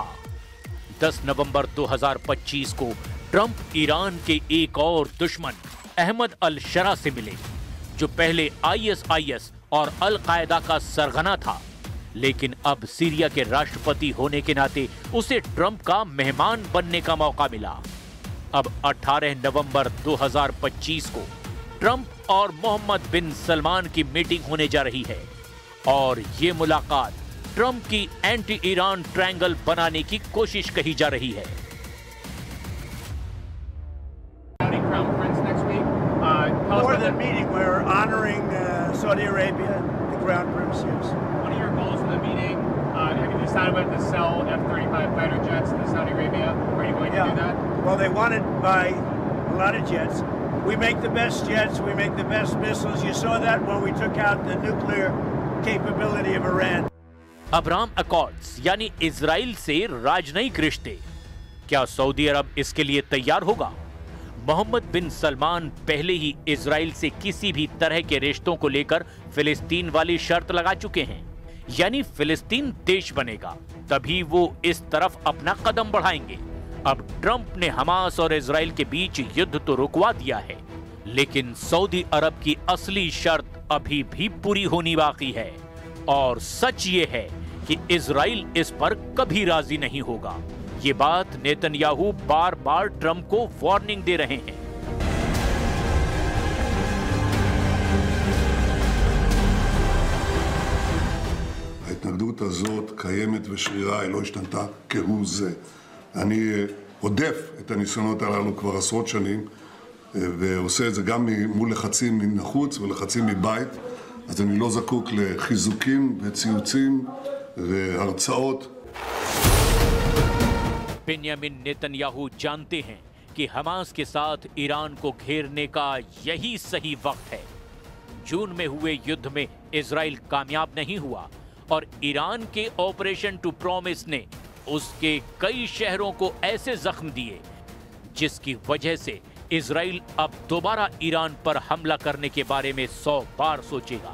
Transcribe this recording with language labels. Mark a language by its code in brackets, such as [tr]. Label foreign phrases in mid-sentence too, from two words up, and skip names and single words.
[hi] 10 नवंबर 2025 को ट्रंप ईरान के एक और दुश्मन अहमद अल शरा से मिले, जो पहले ISIS और अल कायदा का सरगना था, लेकिन अब सीरिया के राष्ट्रपति होने के नाते उसे ट्रंप का मेहमान बनने का मौका मिला। अब 18 नवंबर 2025 को ट्रंप और मोहम्मद बिन सलमान की मीटिंग होने जा रही है और ये मुलाकात ट्रंप की [en] anti Iran triangle [hi] बनाने की कोशिश कही जा रही है। [en] More than meeting, we're honoring Saudi Arabia, the Crown Prince. What are your goals for the meeting? Have you decided whether to sell F-35 fighter jets to Saudi Arabia? Are you going to do that? Well, they want to buy a lot of jets. We make the best jets. We make the best missiles. You saw that when we took out the nuclear capability of Iran. [hi] अब्राहम अकॉर्ड्स यानी इजराइल से राजनयिक रिश्ते, क्या सऊदी अरब इसके लिए तैयार होगा? मोहम्मद बिन सलमान पहले ही इजराइल से किसी भी तरह के रिश्तों को लेकर फिलिस्तीन वाली शर्त लगा चुके हैं, यानी फिलिस्तीन देश बनेगा तभी वो इस तरफ अपना कदम बढ़ाएंगे। अब ट्रंप ने हमास और इजराइल के बीच युद्ध तो रुकवा दिया है, लेकिन सऊदी अरब की असली शर्त अभी भी पूरी होनी बाकी है और सच ये है कि इजराइल इस पर कभी राजी नहीं होगा। ये बात नेतन्याहू बार बार ट्रंप को वार्निंग दे रहे हैं। [he] ההתנגדות הזאת קיימת ושרירה, היא לא השתנתה כהוא זה. אני הודף את הניסיונות הללו כבר עשרות שנים, ועושה את זה גם מול לחצים מן החוץ ולחצים מבית, אז אני לא זקוק לחיזוקים וציוצים והרצאות. [hi] बेंयामिन नेतन्याहू जानते हैं कि हमास के साथ ईरान को घेरने का यही सही वक्त है। जून में हुए युद्ध में इजराइल कामयाब नहीं हुआ और ईरान के [en] Operation True Promise [hi] ने उसके कई शहरों को ऐसे जख्म दिए जिसकी वजह से इजराइल अब दोबारा ईरान पर हमला करने के बारे में 100 बार सोचेगा।